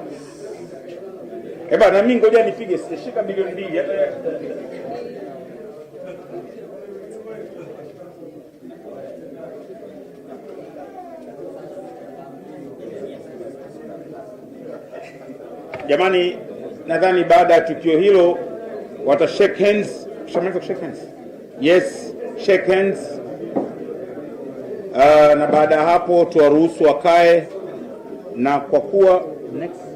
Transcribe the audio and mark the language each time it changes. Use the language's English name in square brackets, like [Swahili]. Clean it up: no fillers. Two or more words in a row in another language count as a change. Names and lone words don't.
[Swahili] Na mimi ngoja nipige shika bilioni 2 Jamani, nadhani baada ya tukio hilo wata [English] shake hands. Shamaliza shake hands? Yes, shake hands. [Swahili] Na baada ya hapo tuwaruhusu wakae, na kwa kuwa next